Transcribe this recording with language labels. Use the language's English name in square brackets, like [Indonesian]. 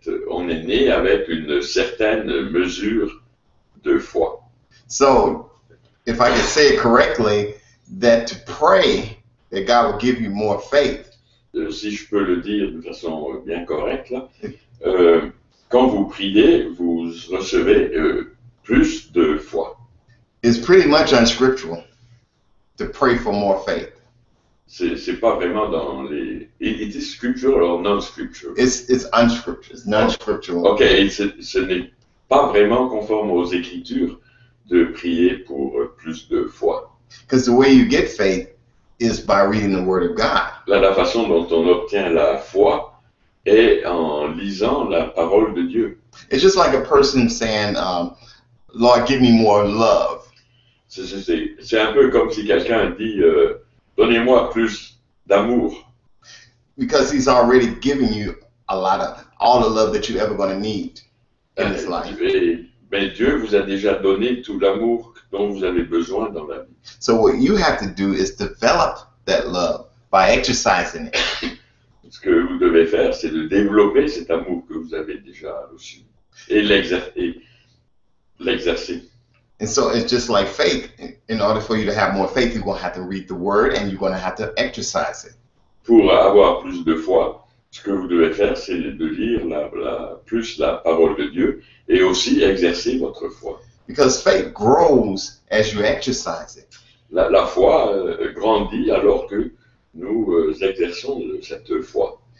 [French] On est né avec une certaine mesure de foi. [English] So, if I can say it correctly, that to pray that God will give you more faith. [French] Si je peux le dire de façon bien correcte, là, quand vous priez, vous recevez plus de foi. [English] It's pretty much unscriptural to pray for more faith. [French] C'est pas vraiment dans les. [English] It is scriptural or non-scriptural? It's unscriptural. It's non-scriptural. [French] Ok, et ce n'est pas vraiment conforme aux Écritures de prier pour plus de foi. [English] Because the way you get faith is by reading the Word of God. [French] Là, la façon dont on obtient la foi est en lisant la parole de Dieu. [English] It's just like a person saying, Lord, give me more love. [French] C'est un peu comme si quelqu'un dit, donnez-moi plus d'amour. [English] Because he's already given you all the love that you're ever going to need in this life. [French] Mais Dieu vous a déjà donné tout l'amour dont vous avez besoin dans la vie. [English] So what you have to do is develop that love by exercising it. [French] Ce que vous devez faire, c'est de développer cet amour que vous avez déjà reçu et l'exercer. [English] And so it's just like faith. In order for you to have more faith, you're going to have to read the Word and you're going to have to exercise it. [French] Pour avoir plus de foi, ce que vous devez faire, c'est de lire plus la parole de Dieu et aussi exercer votre foi. [English] Because faith grows as you exercise it. [French] La foi grandit alors que nous exerçons cette foi.